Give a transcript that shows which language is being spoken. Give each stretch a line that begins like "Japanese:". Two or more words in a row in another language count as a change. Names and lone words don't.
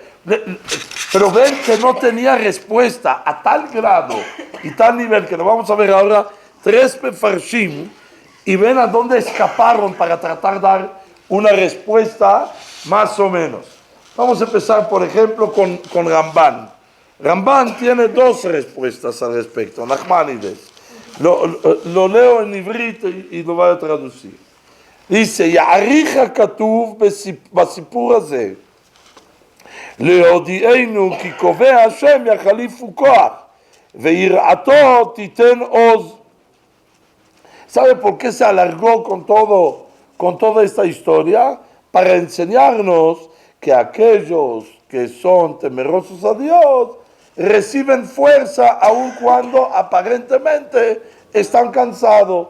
Spanish: Pero ven que no tenía respuesta a tal grado y tal nivel que lo vamos a ver ahora, 3 mefarshim, y ven a dónde escaparon para tratar de dar una respuesta más o menos. Vamos a empezar, por ejemplo, con Ramban. Ramban tiene 2 respuestas al respecto, Nachmanides. Lo leo en ibrit y lo voy a traducir. Dice,
Hebrew: יעריך הכתוב בסיפור הזה, להודיענו כי קובע השם יחליפו כוח, ויראתו תיתן עוז.
Spanish: ¿Sabe por qué se alargó con toda esta historia? Para enseñarnos que aquellos que son temerosos a Dios reciben fuerza aun cuando aparentemente están cansados.